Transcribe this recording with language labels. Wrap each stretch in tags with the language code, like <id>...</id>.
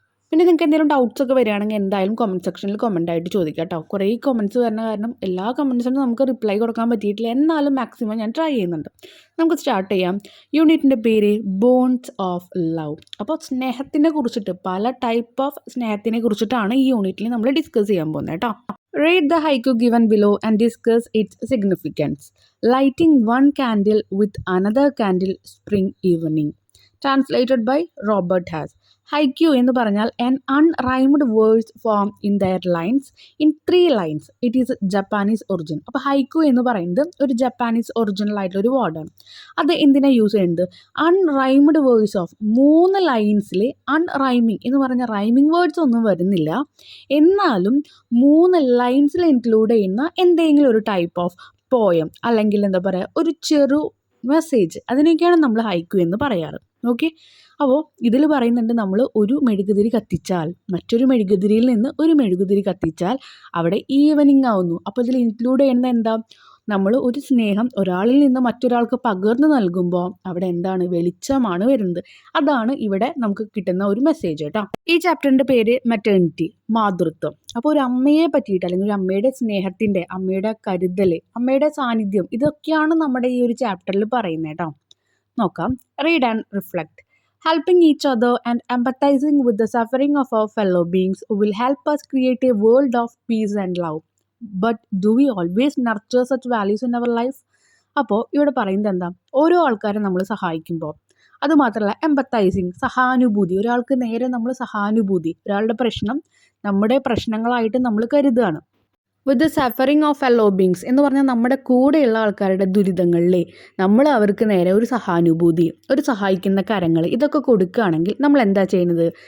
<ml>പിന്നെ നിങ്ങൾക്ക് എന്തെങ്കിലും ഡൗട്ട്സ് ഒക്കെ വരികയാണെങ്കിൽ എന്തായാലും കമൻറ്റ് സെക്ഷനിൽ കമൻ്റ് ആയിട്ട് ചോദിക്കാം കേട്ടോ. കുറേ കമൻറ്റ്സ് വരുന്ന കാരണം എല്ലാ കമൻറ്റ്സിനും നമുക്ക് റിപ്ലൈ കൊടുക്കാൻ പറ്റിയിട്ടില്ല. എന്നാലും മാക്സിമം ഞാൻ ട്രൈ ചെയ്യുന്നുണ്ട്. നമുക്ക് സ്റ്റാർട്ട് ചെയ്യാം. യൂണിറ്റിൻ്റെ പേര് ബോൺസ് ഓഫ് ലവ്. അപ്പോൾ സ്നേഹത്തിനെ കുറിച്ചിട്ട്, പല ടൈപ്പ് ഓഫ് സ്നേഹത്തിനെ കുറിച്ചിട്ടാണ് ഈ യൂണിറ്റിൽ നമ്മൾ ഡിസ്കസ് ചെയ്യാൻ പോകുന്നത് കേട്ടോ.</ml> <en>Read the haiku given below and discuss its significance. Lighting one candle with another candle spring evening. Translated by Robert Hass.</en> <ml>Haiku എന്ന് പറഞ്ഞാൽ</ml> <en>an unrhymed words form in their lines in 3 lines. It is Japanese origin.</en> <ml>അപ്പോൾ haiku എന്ന് പറയുന്നത് ഒരു Japanese original ആയിട്ടുള്ള ഒരു വേർഡാണ്. അത് എന്തിനാണ് യൂസ് ചെയ്യുന്നത്? അൺറൈംഡ് വേർഡ്സ് ഓഫ് 3 ലൈൻസിൽ അൺറൈമിങ് എന്ന് പറഞ്ഞാൽ റൈമിങ് വേർഡ്സ് ഒന്നും വരുന്നില്ല, എന്നാലും 3 ലൈൻസിൽ ഇൻക്ലൂഡ് ചെയ്യുന്ന എന്തെങ്കിലും ഒരു ടൈപ്പ് ഓഫ് പോയം അല്ലെങ്കിൽ എന്താ പറയുക, ഒരു ചെറു മെസ്സേജ്, അതിനൊക്കെയാണ് നമ്മൾ ഹൈക്യു എന്ന് പറയാറ്. ഓക്കെ, അപ്പോൾ ഇതിൽ പറയുന്നുണ്ട്, നമ്മൾ ഒരു മെഴുകുതിരി കത്തിച്ചാൽ മറ്റൊരു മെഴുകുതിരിയിൽ നിന്ന് ഒരു മെഴുകുതിരി കത്തിച്ചാൽ അവിടെ ഈവനിങ് ആവുന്നു. അപ്പോൾ ഇതിൽ ഇൻക്ലൂഡ് ചെയ്യുന്നത് എന്താ? നമ്മൾ ഒരു സ്നേഹം ഒരാളിൽ നിന്ന് മറ്റൊരാൾക്ക് പകർന്നു നൽകുമ്പോൾ അവിടെ എന്താണ്? വെളിച്ചമാണ് വരുന്നത്. അതാണ് ഇവിടെ നമുക്ക് കിട്ടുന്ന ഒരു മെസ്സേജ് കേട്ടോ. ഈ ചാപ്റ്ററിൻ്റെ പേര് മെറ്റേണിറ്റി, മാതൃത്വം. അപ്പോൾ ഒരു അമ്മയെ പറ്റിയിട്ട്, അല്ലെങ്കിൽ ഒരു അമ്മയുടെ സ്നേഹത്തിൻ്റെ, അമ്മയുടെ കരുതൽ, അമ്മയുടെ സാന്നിധ്യം, ഇതൊക്കെയാണ് നമ്മുടെ ഈ ഒരു ചാപ്റ്ററിൽ പറയുന്നത് കേട്ടോ. നോക്കാം.</ml> <en>Read and reflect. Helping each other and empathizing with the suffering of our fellow beings will help us create a world of peace and love. But do we always nurture such values in our life?</en> <ml>അപ്പോൾ ഇവിടെ പറയുന്നത് എന്താ? ഓരോ ആൾക്കാരെ നമ്മൾ സഹായിക്കുമ്പോൾ, അതുമാത്രമല്ല എമ്പത്തൈസിങ്, സഹാനുഭൂതി, ഒരാൾക്ക് നേരെ നമ്മൾ സഹാനുഭൂതി, ഒരാളുടെ പ്രശ്നം നമ്മുടെ പ്രശ്നങ്ങളായിട്ട് നമ്മൾ കരുതുകയാണ്.</ml> <en>with the suffering of fellow beings</en> <ml>എന്ന് പറഞ്ഞാൽ നമ്മുടെ കൂടെയുള്ള ആൾക്കാരുടെ ദുരിതങ്ങളിലെ നമ്മൾ അവർക്ക് നേരെ ഒരു സഹാനുഭൂതി, ഒരു സഹായിക്കുന്ന കരങ്ങൾ, ഇതൊക്കെ കൊടുക്കുകയാണെങ്കിൽ നമ്മൾ എന്താ ചെയ്യുന്നത്?</ml>